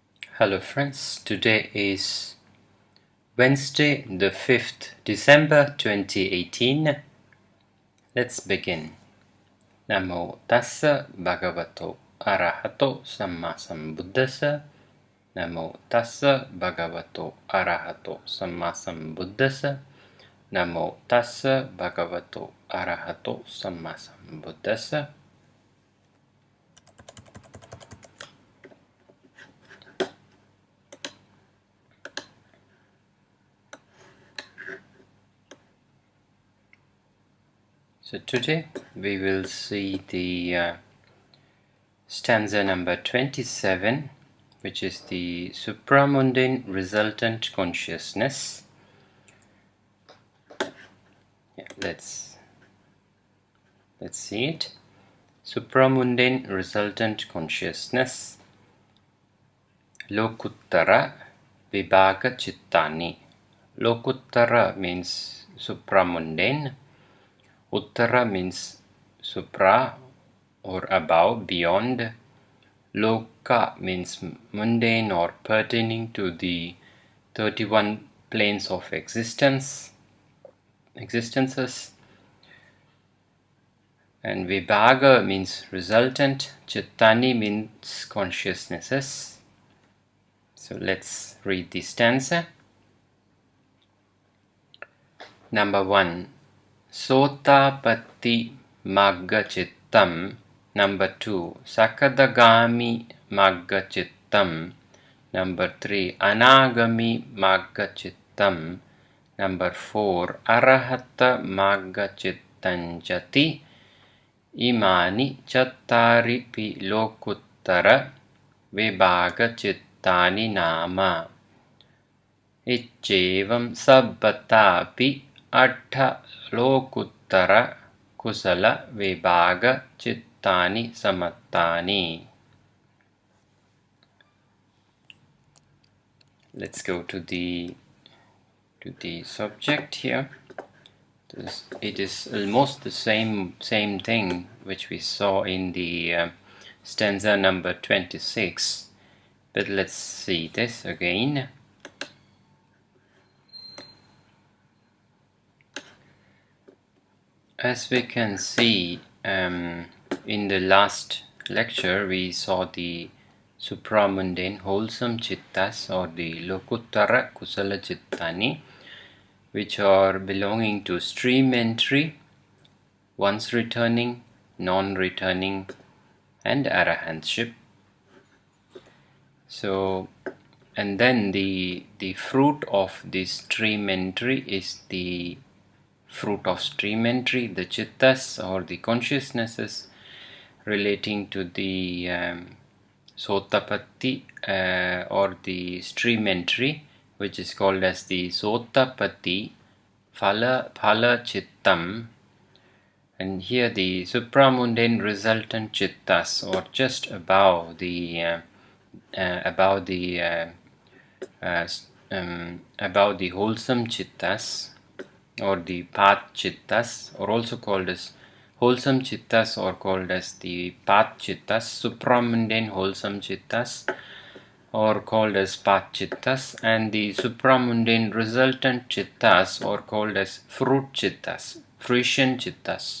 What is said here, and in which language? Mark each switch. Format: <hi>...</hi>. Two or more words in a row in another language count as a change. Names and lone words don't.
<en>Hello friends, today is Wednesday the 5th December 2018. Let's begin.</en> <pi>Namo tassa bhagavato arahato samma sambuddhassa. Namo tassa bhagavato arahato samma sambuddhassa. Namo tassa bhagavato arahato samma sambuddhassa.</pi> <en>So today we will see the stanza number 27, which is the supramundane resultant consciousness. Let's see it. Supramundane resultant consciousness.</en> <pi>Lokuttara vibhaga chittani.</pi> <en>Lokuttara means supramundane. Uttara means supra or above, beyond. Loka means mundane or pertaining to the 31 planes of existences. And vibhaga means resultant. Chittani means consciousnesses. So let's read the stanza. Number 1.</en> <pi>Sotapatti magga chittam.</pi> <en>Number 2.</en> <pi>Sakadagami magga chittam.</pi> <en>Number 3.</en> <pi>Anagami magga chittam.</pi> <en>Number 4.</en> <pi>Arahata magga chittanjati. Imani chattari pi lokuttara vibhaga chittani nama. Icchevam sabbatapi Attha lokuttara kusala vibhaga chittani samattani.</pi> <en>Let's go to the subject here. It is almost the same thing which we saw in the stanza number 26, but let's see this again. As we can see, in the last lecture we saw the supramundane wholesome chittas, or the</en> <pi>lokuttara kusala chittani,</pi> <en>which are belonging to stream entry, once returning, non-returning, and arahantship. So, and then the fruit of this stream entry is the fruit of stream entry, the chittas or the consciousnesses relating to the sotapatti or the stream entry, which is called as the</en> <pi>sotapatti phala chittam.</pi> <en>And here the supramundane resultant chittas, or just above the wholesome chittas, or the path chittas, or also called as wholesome chittas, or called as the path chittas, supramundane wholesome chittas, or called as path chittas, and the supramundane resultant chittas, or called as fruit chittas, fruition chittas.</en>